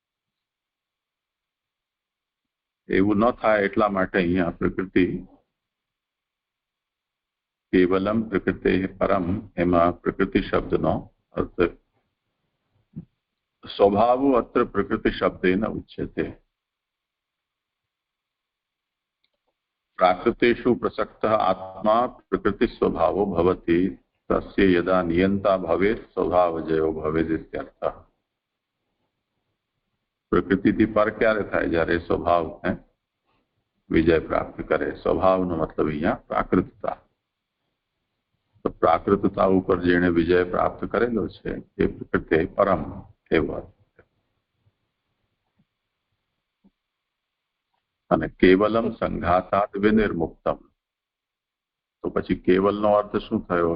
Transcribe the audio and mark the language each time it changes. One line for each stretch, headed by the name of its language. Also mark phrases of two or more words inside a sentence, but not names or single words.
Gujarati: એવું ન થાય એટલા માટે અહીંયા
Sanskrit: प्रकृति केवलम प्रकृति परम,
Gujarati: એમાં પ્રકૃતિ શબ્દનો અર્થ
Sanskrit: स्वभावो अत्र प्रकृति शब्देन उच्यते. प्राकृतेषु प्रसक्तः आत्मा प्रकृति स्वभावो भवति तस्य यदा नियंता भवेत् स्वभावजयो भवेत् इत्यर्थः.
Gujarati: प्रकृतिથી પર ક્યારે થાય? જ્યારે સ્વભાવને વિજય પ્રાપ્ત કરે. સ્વભાવનો મતલબ અહીંયા પ્રાકૃતતા. તો પ્રાકૃતતા ઉપર જેણે વિજય પ્રાપ્ત કરેલો છે એ
Sanskrit: प्रकृति परम
Gujarati: એવો. અને
Sanskrit: केवलम संघाताद विनिर्मुक्तम,
Gujarati: તો પછી કેવલનો અર્થ શું થયો?